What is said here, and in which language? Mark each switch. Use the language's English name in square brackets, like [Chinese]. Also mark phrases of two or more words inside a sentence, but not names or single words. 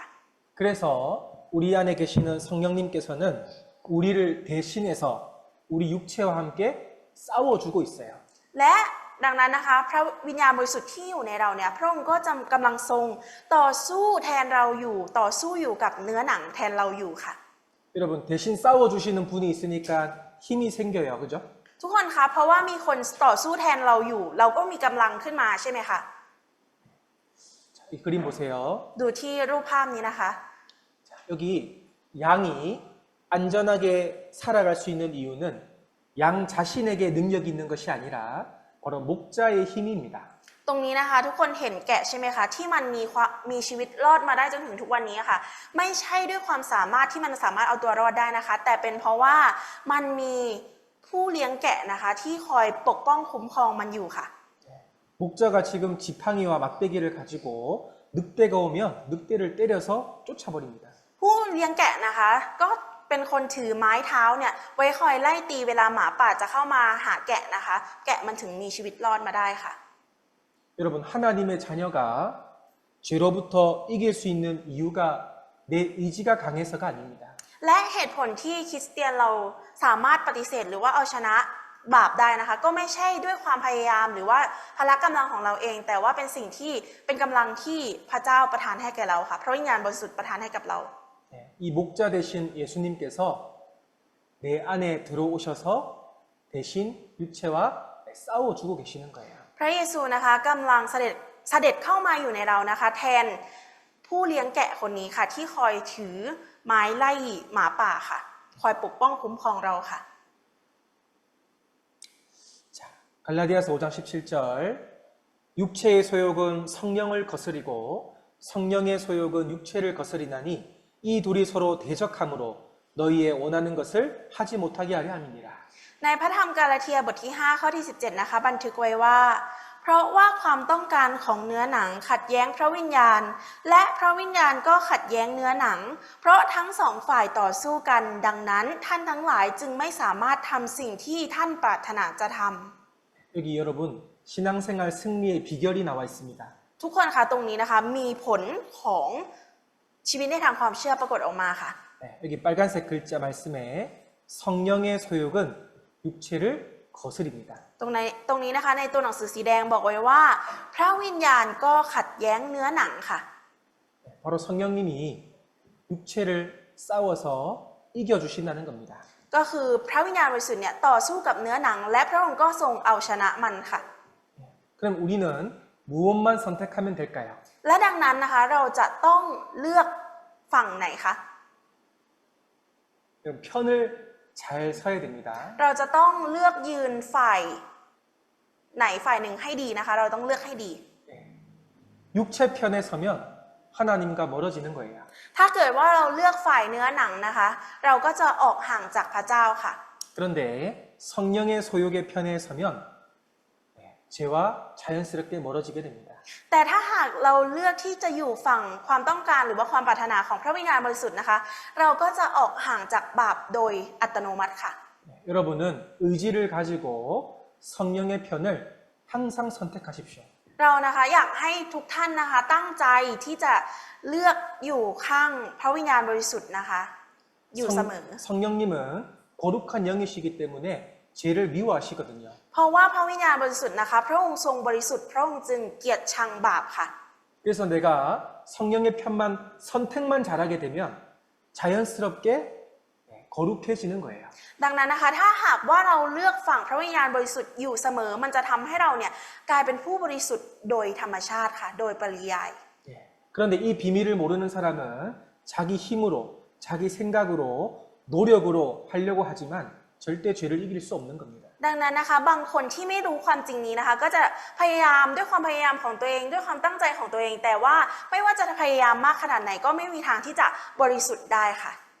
[Korean] 그래서 우리 안에 계시는 성령님께서는 우리를 대신해서 우리 육체와 함께 싸워주고 있어요. [Thai] และดังนั้นนะคะพระวิญญาณบริสุทธิ์ที่อยู่ในเราเนี่ยพระองค์ก็จะกำลังทรงต่อสู้แทนเราอยู่ต่อสู้อยู่กับเนื้อหนังแทนเราอยู่ค่ะ [Korean] 여러분 대신 싸워주시는 분이 있으니까 힘이 생겨요. 그죠? [Thai] ทุกคนคะเพราะว่ามีคนต่อสู้แทนเราอยู่เราก็มีกำลังขึ้นมาใช่ไหมคะ [Korean] 이 그림 보세요. [Thai] ดูที่รูปภาพนี้นะคะ [Korean] 여기 양이 안전하게 살아갈 수 있는 이유는 양 자신에게 능력이 있는 것이 아니라 바로 목자의 힘입니다. [Thai] ตรงนี้นะคะทุกคนเห็นแกะใช่ไหมคะที่มันมีชีวิตรอดมาได้จนถึงทุกวันนี้ค่ะไม่ใช่ด้วยความสามารถที่มันสามารถเอาตัวรอดได้นะคะแต่เป็นเพราะว่ามันมีผู้เลี้ยงแกะนะคะที่คอยปกป้องคุ้มครองมันอยู่ค่ะ [Korean] 목자가 지금 지팡이와 막대기를 가지고 늑대가 오면 늑대를 때려서 쫓아버립니다. [Thai] ผู้เลี้ยงแกะนะคะก็เป็นคนถือไม้เท้าเนี่ยไว้คอยไล่ตีเวลาหมาป่าจะเข้ามาหาแกะนะคะแกะมันถึงมีชีวิตรอดมาได้ค่ะ [Korean] 여러분 하나님의 자녀가 죄로부터 이길 수 있는 이유가 내 의지가 강해서가 아닙니다. [Thai] และเหตุผลที่คริสเตียนเราสามารถปฏิเสธหรือว่าเอาชนะบาปได้นะคะก็ไม่ใช่ด้วยความพยายามหรือว่าพละกำลังของเราเอง แต่ว่าเป็นสิ่งที่เป็นกำลังที่พระเจ้าประทานให้แก่เราค่ะพระวิญญาณบริสุทธิ์ประทานให้กับเรา [Korean] 이 목자 대신 예수님께서 내 안에 들어오셔서 대신 육체와 싸워주고 계시는 거예요. [Thai] พระเยซูนะคะกำลังเสด็จเข้ามาอยู่ในเรานะคะแทนผู้เลี้ยงแกะคนนี้ค่ะที่คอยถือไม้ไล่หมาป่าค่ะคอยปกป้องคุ้มครองเราค่ะ [Korean] 자, 갈라디아서 5장 17절 육체의 소욕은 성령을 거스리고 성령의 소욕은 육체를 거스리나니 이 둘이 서로 대적함으로 너희의 원하는 것을 하지 못하게 하려 함이니라. [Thai] ในพระธรรมกาลาเทียบทที่5ข้อที่17นะคะบันทึกไว้ว่าเพราะว่าความต้องการของเนื้อหนังขัดแย้งพระวิญญาณและพระวิญญาณก็ขัดแย้งเนื้อหนังเพราะทั้งสองฝ่ายต่อสู้กันดังนั้นท่านทั้งหลายจึงไม่สามารถทำสิ่งที่ท่านปรารถนาจะทำ [Korean] 여기 여러분 신앙생활 승리의 비결이 나와 있습니다. [Thai] ทุกคนคะตรงนี้นะคะมีผลของชีวิตในทางความเชื่อปรากฏออกมาค่ะ [Korean] 네, 여기 빨간색 글자 말씀에 성령의 소욕은 육체를 거스립니다. [Thai] ตรงนี้นะคะในตัวหนังสือสีแดงบอกไว้ว่าพระวิญญาณก็ขัดแย้งเนื้อหนังค่ะ [Korean] 바로 성령님이 육체를 싸워서 이겨주신다는 겁니다. [Thai] ก็คือพระวิญญาณบริสุทธิ์เนี่ยต่อสู้กับเนื้อหนัง และพระองค์ก็ทรงเอาชนะมันค่ะ [Korean] 그럼 우리는 무엇만 선택하면 될까요? [Thai] และดังนั้นนะคะเราจะต้องเลือกฝั่งไหนคะ [Korean] 그럼 편을 잘 서야 됩니다. [Thai] เราจะต้องเลือกยืนฝ่ายไหนฝ่ายหนึ่งให้ดีนะคะ เราต้องเลือกให้ดี [Korean] 육체 편에 서면 하나님과 멀어지는 거예요. [Thai] ถ้าเกิดว่าเราเลือกฝ่ายเนื้อหนังนะคะ เราก็จะออกห่างจากพระเจ้าค่ะ [Korean] 그런데 성령의 소욕의 편에 서면 죄와 자연스럽게 멀어지게 됩니다. [Thai] แต่ถ้าหากเราเลือกที่จะอยู่ฝั่งความต้องการหรือว่าความปรารถนาของพระวิญญาณบริสุทธิ์นะคะ เราก็จะออกห่างจากบาปโดยอัตโนมัติค่ะ [Korean] 여러분은 의지를 가지고 성령의 편을 항상 선택하십시오. [Thai] เรานะคะอยากให้ทุกท่านนะคะตั้งใจที่จะเลือกอยู่ข้างพระวิญญาณบริสุทธิ์นะคะ อยู่เสมอ [Korean] 성령님은 거룩한 영이시기 때문에 죄를 미워하시거든요. [Thai] เพราะว่าพระวิญญาณบริสุทธิ์นะคะพระองค์ทรงบริสุทธิ์พระองค์จึงเกลียดชังบาปค่ะ [Korean] 그래서 내가 성령의 편만 선택만 잘하게 되면 자연스럽게 거룩해지는 거예요. [Thai] ดังนั้นนะคะถ้าหากว่าเราเลือกฝั่งพระวิญญาณบริสุทธิ์อยู่เสมอมันจะทำให้เราเนี่ยกลายเป็นผู้บริสุทธิ์โดยธรรมชาติค่ะโดยปริยาย [Korean] 그런데 이 비밀을 모르는 사람은 자기 힘으로, 자기 생각으로, 노력으로 하려고 하지만 절대 죄를 이길 수 없는 겁니다. [Thai] ดังนั้นนะคะบางคนที่ไม่รู้ความจริงนี้นะคะก็จะพยายามด้วยความพยายามของตัวเองด้วยความตั้งใจของตัวเอง แต่ว่าไม่ว่าจะพยายามมากขนาดไหนก็ไม่มีทางที่จะบริสุทธิ์ได้ค่ะ